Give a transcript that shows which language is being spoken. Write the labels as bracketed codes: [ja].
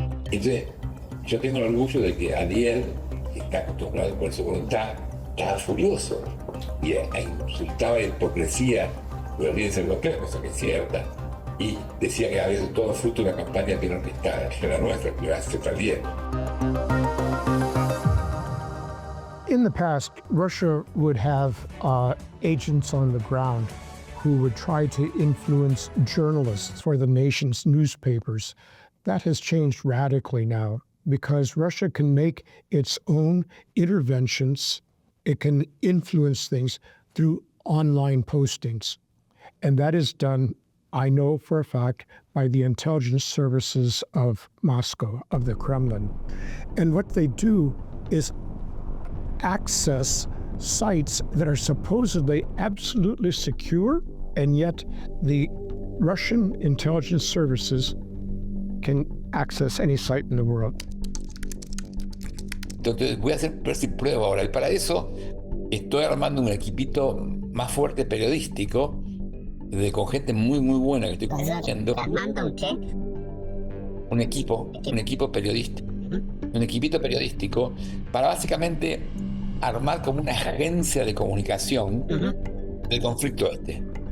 [es] Entonces, yo tengo el orgullo de que Ariel, que está acostumbrado por su voluntad, estaba furioso y insultaba la hipocresía de la audiencia europea, cosa que es cierta, y decía que había todo fruto de una campaña peronista, que era nuestra, que iba a ser también. [en] In the past, Russia would have agents on the ground who would try to influence journalists for the nation's newspapers. That has changed radically now because Russia can make its own interventions. It can influence things through online postings. And that is done, I know for a fact, by the intelligence services of Moscow, of the Kremlin. And what they do is access sites that are supposedly absolutely secure, and yet the Russian intelligence services can access any site in the world. [es] Entonces voy a hacer prueba ahora, y para eso estoy armando un equipito más fuerte periodístico, con gente muy buena que estoy construyendo. Un equipo periodístico, un equipito periodístico para básicamente armar como una agencia de comunicación del conflicto este.